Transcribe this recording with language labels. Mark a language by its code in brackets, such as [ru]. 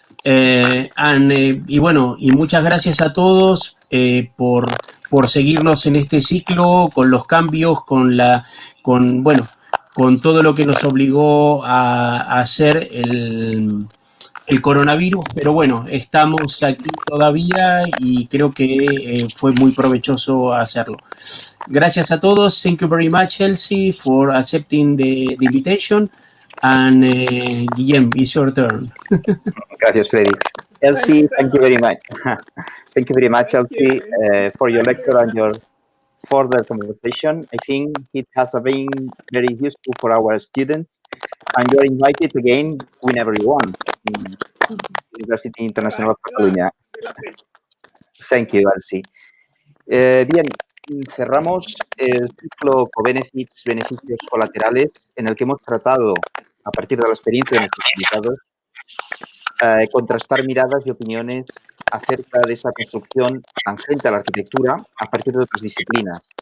[es] Y bueno, y muchas gracias a todos por seguirnos en este ciclo, con los cambios, con todo lo que nos obligó a hacer el coronavirus, pero bueno, estamos aquí todavía y creo que fue muy provechoso hacerlo. Gracias a todos. [en] Thank you very much, Elsie, for accepting the invitation. And Guillem, it's your turn. [es] Gracias, Freddy. [en] Elsie, thank you very much. Thank you very much, Elsie, for your lecture and your further conversation. I think it has been very useful for our students, and you're invited again whenever you want in University International of Catalunya. Thank you, Elsie. [es] Bien, cerramos el ciclo Co-Benefits, beneficios colaterales, en el que hemos tratado, a partir de la experiencia de nuestros invitados, contrastar miradas y opiniones acerca de esa construcción tangente a la arquitectura a partir de otras disciplinas.